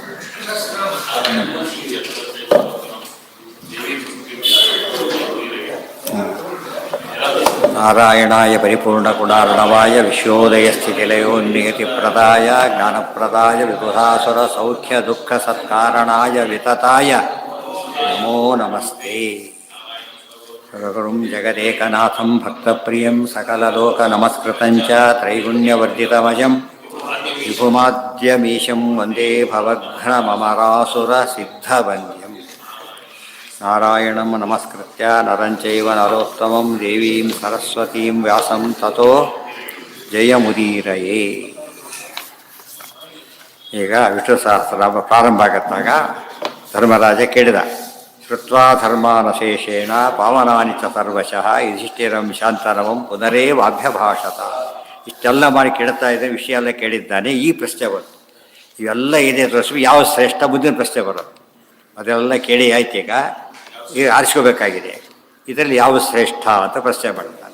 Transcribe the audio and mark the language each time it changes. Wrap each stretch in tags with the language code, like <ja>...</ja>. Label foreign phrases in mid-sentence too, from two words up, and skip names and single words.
<sa>ನಾರಾಯಣಾಯ ಪರಿಪೂರ್ಣಗುಣಾರ್ಣವಾಯ ವಿಶ್ವೋದಯಸ್ಥಿತಿಲಯೋನ್ನಿಯತಿಪ್ರದಾಯ ಜ್ಞಾನಪ್ರದಾಯ ವಿಬುಧಾಸುರ ಸೌಖ್ಯ ದುಃಖ ಸತ್ಕಾರಣಾಯ ವಿತತಾಯ ನಮೋ ನಮಸ್ತೆ. ಸರ್ವಗುರುಂ ಜಗದೇಕನಾಥಂ ಭಕ್ತಪ್ರಿಯಂ ಸಕಲಲೋಕನಮಸ್ಕೃತಂಚ ತ್ರೈಗುಣ್ಯವರ್ಜಿತಮಜಂ ವಿಭುಮಾದ್ಯಮೀಶಂ ವಂದೇ ಭವಘ್ನಮರಾಸುರ ಸಿದ್ಧವಂದ್ಯಂ. ನಾರಾಯಣಂ ನಮಸ್ಕೃತ್ಯ ನರಂ ಚೈವ ನರೋತ್ತಮಂ ದೇವೀಂ ಸರಸ್ವತೀಂ ವ್ಯಾಸಂ ತತೋ ಜಯಮುದೀರಯೇ.</sa> <kn>ಈಗ ವಿಷ್ಣು ಸಹಸ್ರ ಪ್ರಾರಂಭ ಆಗತ್ತಾಗ ಧರ್ಮರಾಜ ಕೇಳಿದ,</kn> <sa>ಶ್ರುತ್ವಾ ಧರ್ಮಾನಶೇಷೇಣ ಪಾವನಾನಿ ಚ ಸರ್ವಶಃ ಯುಧಿಷ್ಠಿರಂ ಶಾಂತನವಂ ಪುನರೇವಾಭ್ಯಭಾಷತ.</sa> <kn>ಇಷ್ಟೆಲ್ಲ ಮಾಡಿ ಕೇಳ್ತಾ ಇದ್ದ ವಿಷಯ ಎಲ್ಲ ಕೇಳಿದ್ದಾನೆ. ಈ ಪ್ರಶ್ನೆ ಬಂತು, ಇವೆಲ್ಲ ಇದೆ ತೋರಿಸಿ ಯಾವ ಶ್ರೇಷ್ಠ ಮುಂದಿನ ಪ್ರಶ್ನೆ ಬರೋದು. ಅದೆಲ್ಲ ಕೇಳಿ ಆಯ್ತು. ಈಗ ಆರಿಸ್ಕೋಬೇಕಾಗಿದೆ, ಇದರಲ್ಲಿ ಯಾವ ಶ್ರೇಷ್ಠ ಅಂತ ಪ್ರಶ್ನೆ ಮಾಡ್ತಾನೆ.</kn>